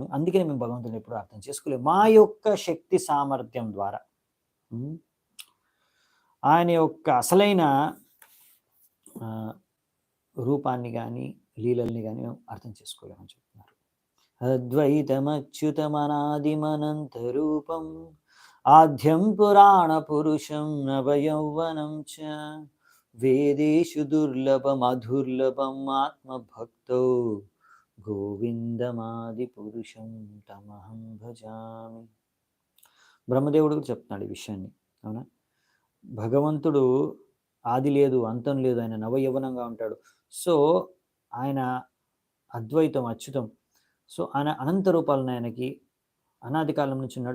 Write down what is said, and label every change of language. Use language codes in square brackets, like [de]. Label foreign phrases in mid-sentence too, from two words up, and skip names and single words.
[te] అందుకని మేము భగవంతుడిని ఎప్పుడు అర్థం చేసుకోలేము. మా యొక్క శక్తి సామర్థ్యం ద్వారా ఆయన యొక్క అసలైన రూపాన్ని కానీ, లీలల్ని కానీ అర్థం చేసుకోలేమని చెప్తున్నారు. [sa] అద్వైతమచ్యుతమనాదిమనంతరూపం ఆద్యం పురాణ పురుషం నవయౌవనం చ వేదేషు దుర్లభమధుర్లభం ఆత్మభక్తో గోవిందమాది పురుషం తమహం భజామి. [te] బ్రహ్మదేవుడు కూడా చెప్తున్నాడు ఈ విషయాన్ని. అవునా, భగవంతుడు ఆది లేదు అంతం లేదు, ఆయన నవయవనంగా ఉంటాడు. సో ఆయన అద్వైతం, అచ్యుతం. సో ఆయన అనంత రూపాలను ఆయనకి అనాది కాలం నుంచి ఉన్నాడు.